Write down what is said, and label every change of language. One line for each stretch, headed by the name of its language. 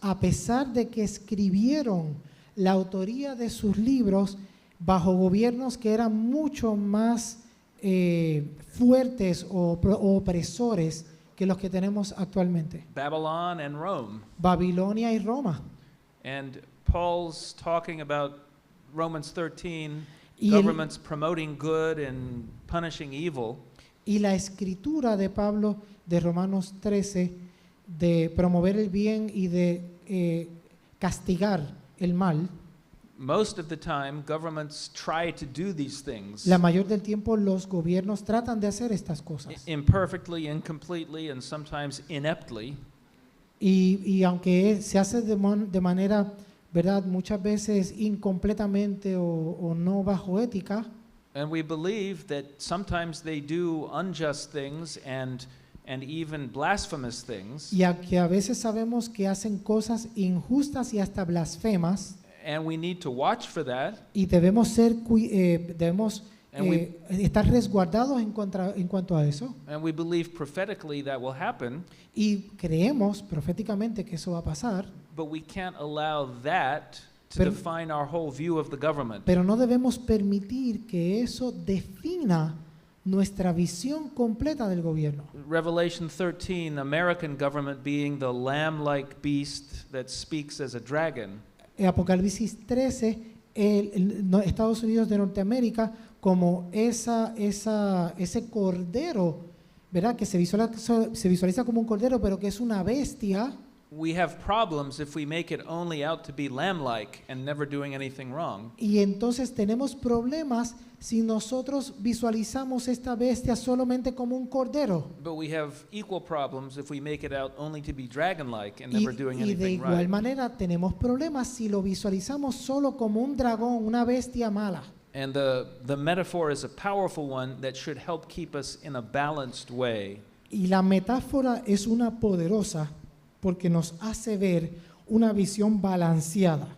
Spanish: a pesar de que escribieron la autoría de sus libros bajo gobiernos que eran mucho más fuertes o opresores que los que tenemos actualmente.
English: Babylon and Rome.
Spanish: Babilonia y Roma.
English: And Paul's talking about Romans 13,
Spanish: Y el-
English: governments promoting good and punishing evil.
Spanish: Y la escritura de Pablo de Romanos 13 de promover el bien y de castigar el mal,
English: Most of the time, governments try to do these things
Spanish: la mayor del tiempo los gobiernos tratan de hacer estas cosas.
English: imperfectly, incompletely, and sometimes ineptly.
Spanish: Y aunque se hace de manera, ¿verdad?, muchas veces incompletamente o no bajo ética,
English: And we believe that sometimes they do unjust things and even blasphemous things.
Spanish: y que a veces sabemos que hacen cosas injustas y hasta blasfemas,
English: And we need to watch for that.
Spanish: y debemos debemos
English: And
Spanish: estar resguardados en cuanto a eso,
English: And we believe prophetically that will happen,
Spanish: y creemos proféticamente que eso va a pasar,
English: but we can't allow that to
Spanish: Pero-
English: define our whole view of the government.
Spanish: pero no debemos permitir que eso defina nuestra visión completa del gobierno.
English: Revelation 13, American government being the lamb-like beast that speaks as a dragon.
Spanish: Apocalipsis 13, Estados Unidos de Norteamérica como ese cordero, ¿verdad?, que se visualiza como un cordero, pero que es una bestia.
English: We have problems if we make it only out to be lamb-like and never doing anything wrong.
Spanish: Y entonces tenemos problemas si nosotros visualizamos esta bestia solamente como un cordero.
English: But we have equal problems if we make it out only to be dragon-like and
Spanish: Y,
English: never doing
Spanish: y de
English: anything
Spanish: igual
English: right.
Spanish: manera tenemos problemas si lo visualizamos solo como un dragón, una bestia mala.
English: And the metaphor is a powerful one that should help keep us in a balanced way.
Spanish: Y la metáfora es una poderosa porque nos hace ver una visión balanceada